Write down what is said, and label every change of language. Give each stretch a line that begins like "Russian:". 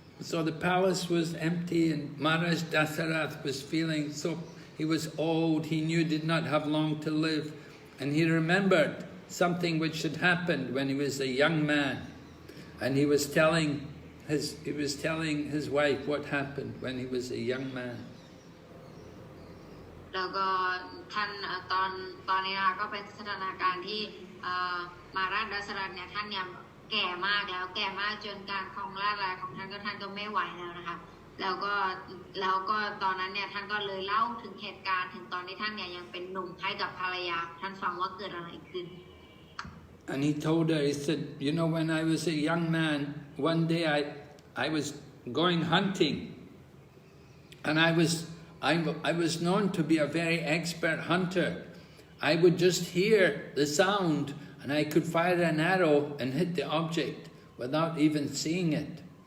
English: So the palace was empty and Maharaj Dasarath was feeling so, he was old, he knew he did not have long to live, and he remembered something which had happened when he was a young man, and he was telling his wife what happened when he was a young man.
Thai: แล้วก็ท่านตอนนี้นะคะก็เป็นสถานการณ์ที่มหาราชดัสรัตเนี่ยท่านเนี่ยแก่มากจนการครองราชย์ของท่านก็ไม่ไหวแล้วนะคะแล้วก็ตอนนั้นเนี่ยท่านก็เลยเล่าถึงเหตุการณ์ถึงตอนที่ท่านเนี่ยยังเป็นหนุ่มให้กับภรรยาท่านฟังว่าเกิดอะไรขึ้น
English: And he told her, he said, when I was a young man, one day I was going hunting, and I was known to be a very expert hunter. I would just hear the sound and I could fire an arrow and hit the object without even seeing it.